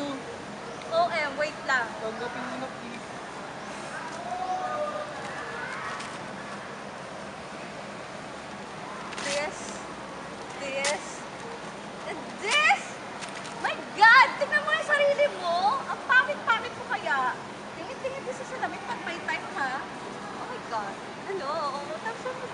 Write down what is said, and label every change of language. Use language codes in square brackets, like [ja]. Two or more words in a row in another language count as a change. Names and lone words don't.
[tl] OM, wait lang. Tanggapin mo na, [en] please. This? This? My God! [tl] Tingnan mo yung sarili mo! Ang pangit-pangit mo kaya. Tingin-tingin din sa salamin pag may time ha. [en] Oh my God. Ano? Tapos